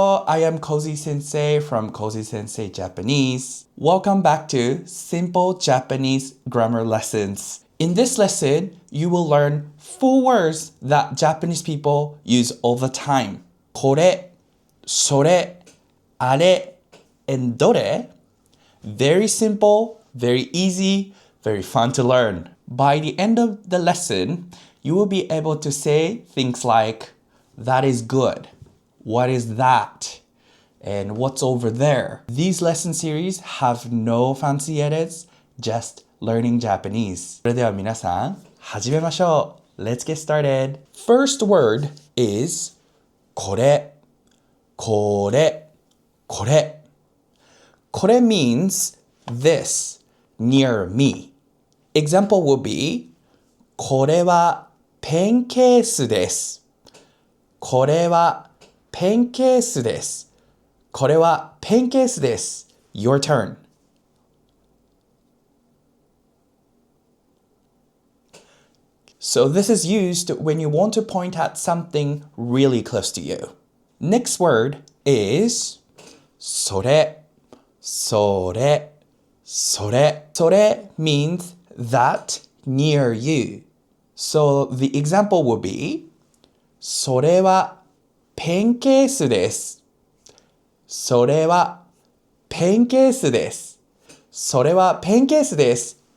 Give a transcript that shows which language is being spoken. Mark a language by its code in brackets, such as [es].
[en] I am Kozysensei from Kozysensei Japanese. Welcome back to Simple Japanese Grammar Lessons. In this lesson, you will learn 4 words that Japanese people use all the time. [ja] これ、それ、あれ, and どれ? [en] Very simple, very easy, very fun to learn. By the end of the lesson, you will be able to say things like, that is good, what is that, and what's over there. These lesson series have no fancy edits, just learning Japanese. [ja] それでは皆さん、始めましょう. [en] Let's get started. First word is これ、これ、これ. これ means this, near me. Example will be [ja] これはペンケースです。これはペンケースです。これはペンケースです。 [en] Your turn. So this is used when you want to point at something really close to you. Next word is それ。 [ja] それ、それ。 [en] それ means that near you. So the example will be [ja] それはペンケースです。それはペンケースです。それはペンケースです。